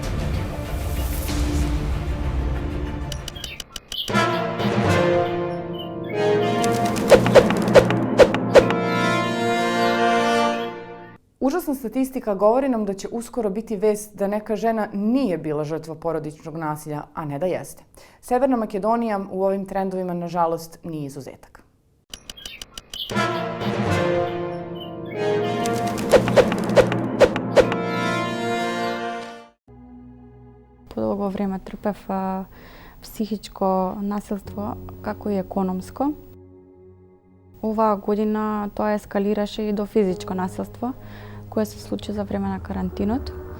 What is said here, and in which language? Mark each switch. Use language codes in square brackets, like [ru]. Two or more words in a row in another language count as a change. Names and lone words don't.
[sr] Užasna statistika govori nam da će uskoro biti vest da neka žena nije bila žrtva porodičnog nasilja, a ne da jeste. Severna Makedonija u ovim trendovima, nažalost, nije izuzetak. [mk] Подолго време трпев психичко насилство, како и економско. Оваа година тоа ескалираше и до физичко насилство, кое се случи за време на карантинот.